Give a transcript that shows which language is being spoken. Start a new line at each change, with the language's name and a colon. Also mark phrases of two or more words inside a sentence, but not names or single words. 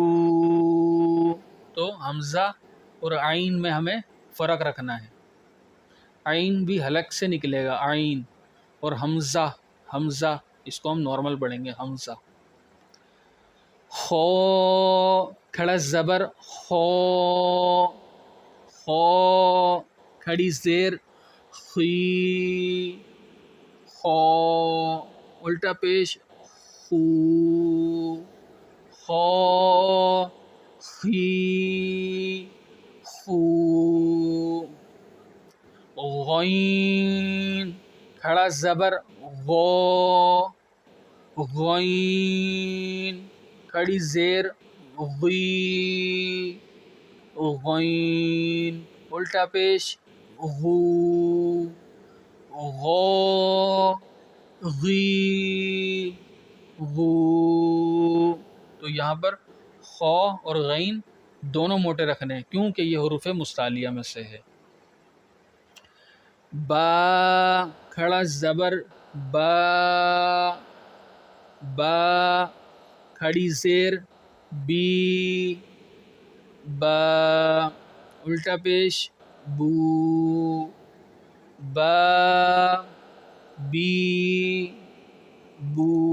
Urdu: تو حمزہ اور عین میں ہمیں فرق رکھنا ہے. عین بھی حلق سے نکلے گا عین، اور حمزہ حمزہ اس کو ہم نارمل پڑھیں گے حمزہ. خو کھڑا زبر خو، خو کھڑی زیر خی، خو الٹا پیش خو، خو، خی، خو. غین کھڑا زبر غو، غین کھڑی زیر غی، غین الٹا پیش غو، غو، غی، غو. تو یہاں پر خو اور غین دونوں موٹے رکھنے ہیں کیونکہ یہ حروف مستعلیہ میں سے ہے. با کھڑا زبر با، با کھڑی زیر بی، با الٹا پیش بو، با، بی، بو.